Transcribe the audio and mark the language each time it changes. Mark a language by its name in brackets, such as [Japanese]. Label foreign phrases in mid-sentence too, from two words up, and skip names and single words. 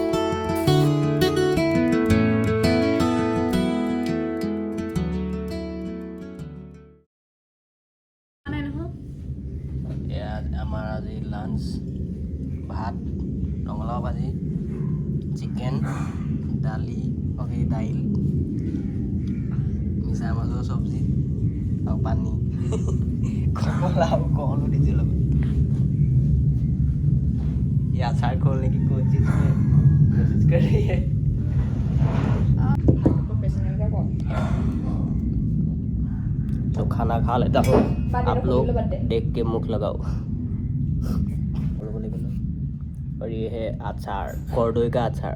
[Assamese] আমাৰ আজি লাঞ্চ ভাত, ৰঙালাও ভাজি, চিকেন, দালি দাইল, মিছা মাছৰ চব্জি আৰু পানী কমলা আৰু কলো দিছে লগত। [Hindi] ये अचार खोलने की कोशिश कर रही है। तो खाना खा लेता हूँ, आप लोग देख के मुख लगाओ। और ये है अचार, कॉर्डोई का अचार।